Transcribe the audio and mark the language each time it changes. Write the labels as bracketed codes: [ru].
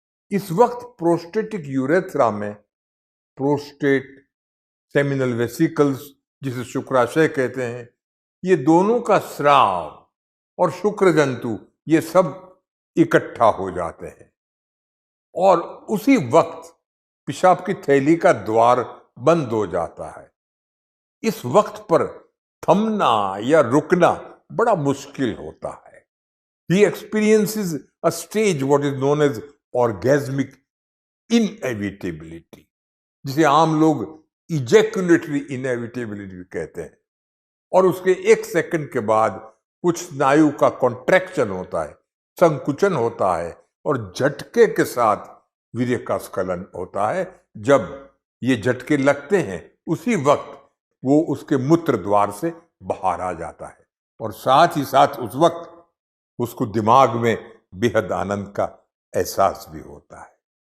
[hi] इस वक्त prostatic urethra में प्रोस्टेट, सेमिनल वेसिकल्स जिसे शुक्राशय कहते हैं, ये दोनों का स्राव और शुक्र जंतु ये सब इकट्ठा हो जाते हैं और उसी वक्त पेशाब की थैली का द्वार बंद हो जाता है। इस वक्त पर थमना या रुकना बड़ा मुश्किल होता है। [en] He experiences a stage what is known as orgasmic inevitability, [hi] जिसे आम लोग ejaculatory inevitability कहते हैं। और उसके 1 सेकंड के बाद कुछ स्नायु का कॉन्ट्रैक्शन होता है, संकुचन होता है और झटके के साथ वीर्य का स्खलन होता है। जब ये झटके लगते हैं उसी वक्त वो उसके मूत्र द्वार से बाहर आ जाता है और साथ ही साथ उस वक्त उसको दिमाग में बेहद आनंद का एहसास भी होता है।